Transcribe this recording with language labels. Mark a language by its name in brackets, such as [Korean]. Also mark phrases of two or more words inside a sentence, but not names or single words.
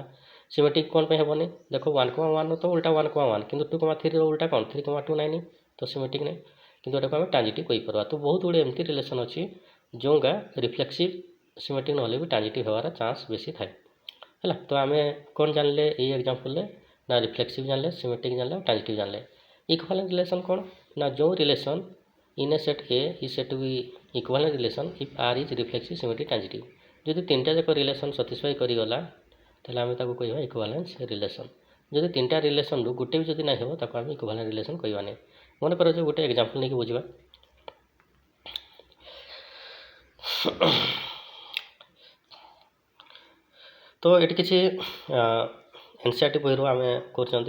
[Odia] ସିମେଟ୍ରିକ୍ କ'ଣ ପାଇଁ ହେବନି ଦେଖ 1 କମା 1ର ତ ଉଲ୍ଟା 1 କମା 1, କିନ୍ତୁ 2 କମା 3ର ଉଲ୍ଟା କ'ଣ 3 କମା 2 ନାହିଁ, ତ ସିମେଟ୍ରିକ୍ ନାହିଁ, କିନ୍ତୁ ଏଟାକୁ ଆମେ ଟ୍ରାଞ୍ଜିଟିଭ୍ କହିପାରିବା। ତ ବହୁତ ଗୁଡ଼ିଏ ଏମିତି ରିଲେସନ୍ ଅଛି ଯେଉଁଗା [English] reflexive symmetric [Odia] ନହେଲେ ବି ଟ୍ରାଞ୍ଜିଟିଭ୍ ହେବାର ଚାନ୍ସ ବେଶୀ ଥାଏ ହେଲା। ତ ଆମେ କ'ଣ ଜାଣିଲେ ଏଇ ଏକ୍ଜାମ୍ପଲ୍ରେ ନା ରିଫ୍ଲେକ୍ସିଭ୍ ଜାଣିଲେ, ସିମେଟ୍ରିକ୍ ଜାଣିଲେ, ଟ୍ରାଞ୍ଜିଟିଭ୍ ଜାଣିଲେ। [English] equivalent relation [Odia] କ'ଣ ନା ଯେଉଁ [English] ରିଲେସନ୍ in a set A is said to be equivalent relation if R is reflexive symmetric transitive। [Odia] ଯଦି ତିନିଟା ଯାକ ରିଲେସନ୍ ସାଟିସ୍ଫାଇ କରିଗଲା ତାହେଲେ ଆମେ ତାକୁ କହିବା [English] equivalence relation. [Odia] ଯଦି ତିନିଟା ରିଲେସନ୍ରୁ ଗୋଟେ ବି ଯଦି ନାହିଁ ହେବ ତାକୁ ଆମେ [English] equivalent relation [Odia] କହିବା ନାହିଁ। ମନେ କରାଯାଉ ଗୋଟେ ଏକ୍ଜାମ୍ପଲ୍ ନେଇକି ବୁଝିବା। ତ ଏଠି କିଛି ଏନସିଆରଟି ବହିରୁ ଆମେ କରୁଛନ୍ତି।